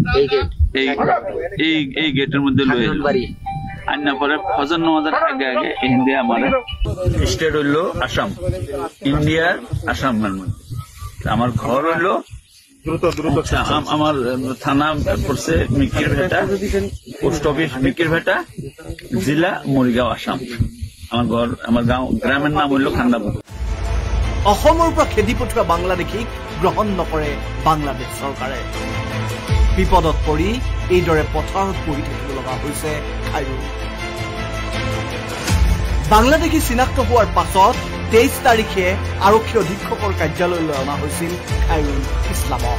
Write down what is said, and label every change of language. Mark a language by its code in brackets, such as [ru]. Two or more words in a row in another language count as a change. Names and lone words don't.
[bn] এই গেটের মধ্যে লই আইলো আন্না পরে ফজর নামাজের আগে আগে হিন্দি আমার স্টেট হইলো আসাম ইন্ডিয়ার আসাম আমার ঘর হইলো আমার থানা পড়ছে মিকির ভেটা [en] post office [bn] মিকির ভেটা জেলা মরিগাঁও আসাম আমার ঘর আমার গাঁও গ্রামের নাম হইল খান্দাপুর [as] অসমৰ পৰা খেদি পঠোৱা বাংলাদেশীক গ্ৰহণ নকৰে বাংলাদেশ চৰকাৰে বিপদত পৰি এইদৰে পথাৰত বহি থাকিব লগা হৈছে খাইৰুল বাংলাদেশী চিনাক্ত হোৱাৰ পাছত 23 তাৰিখে আৰক্ষী অধীক্ষকৰ কাৰ্যালয়লৈ অনা হৈছিল খাইৰুল ইছলামক